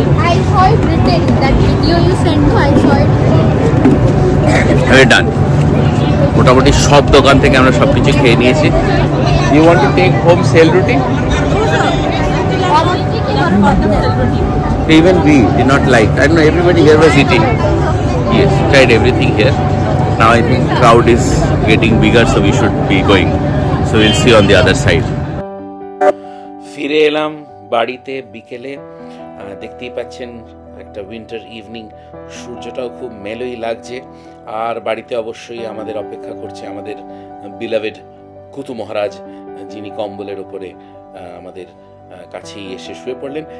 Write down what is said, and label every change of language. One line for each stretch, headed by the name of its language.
English: I saw it written, that video you sent me, I saw it written. Done.
Bangla: মোটামুটি সব দোকান থেকে আমরা সবকিছু খেয়ে নিয়েছি।
English: You want to take home sel roti? Even we did not like. I don't know, everybody here was eating. Yes, tried everything here. Now I think crowd is getting bigger, so we should be going. So we'll see on the other side.
Bangla: ফিরে এলাম বাড়িতে বিকেলে। দেখতেই পাচ্ছেন একটা winter evening, সূর্যটাও খুব মেলোই লাগছে। আর বাড়িতে অবশ্যই আমাদের অপেক্ষা করছে আমাদের বিলাভেড কুতু মহারাজ, যিনি কম্বলের ওপরে আমাদের কাছেই এসে শুয়ে পড়লেন।